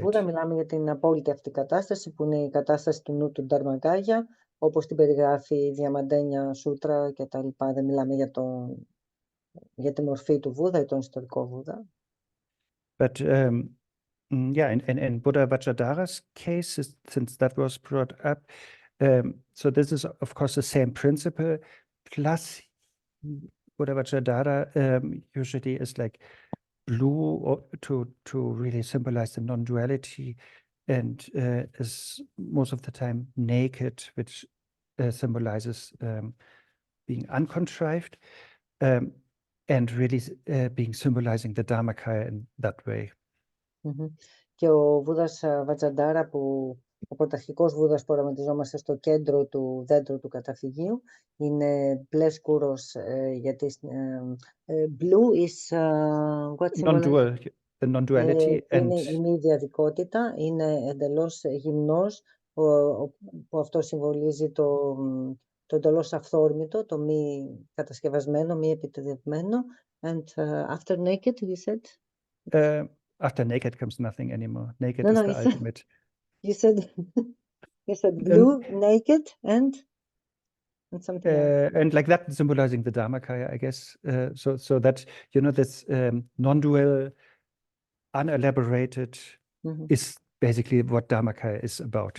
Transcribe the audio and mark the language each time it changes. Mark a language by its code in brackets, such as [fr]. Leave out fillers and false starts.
[el] Βούδα, μιλάμε για την απόλυτη αυτή κατάσταση, που είναι η κατάσταση του νου του Dharmakaya, όπως την περιγράφει η Διαμαντένια Σούτρα και τα λοιπά. Δεν μιλάμε για τη μορφή του Βούδα ή τον ιστορικό Βούδα. [en] But in Buddha Vajradhara's case, since that was brought up, so this is of course the same principle, plus Buddha Vajradhara usually is like blue to really symbolize the non-duality, and is most of the time naked, which symbolizes being uncontrived, and really being symbolizing the Dharmakaya in that way. [el] Και ο Βούδας Βατζαντάρα που Ο πρωταρχικός Βούδας που οραματιζόμαστε στο κέντρο του δέντρου του καταφυγίου είναι μπλε σκούρος, γιατί [en] blue is what symbolize? The non-duality [el] Που είναι η μη διαδικότητα, είναι εντελώς γυμνός, που αυτό συμβολίζει το εντελώς αυθόρμητο, το μη κατασκευασμένο, μη επιτεδευμένο. [en] And after naked, you said? After naked comes nothing anymore. Naked No, is no, the ultimate. You said you said blue, naked, and something else. And like that, symbolizing the Dharmakaya, I guess. So that, you know, this non-dual, unelaborated is basically what Dharmakaya is about.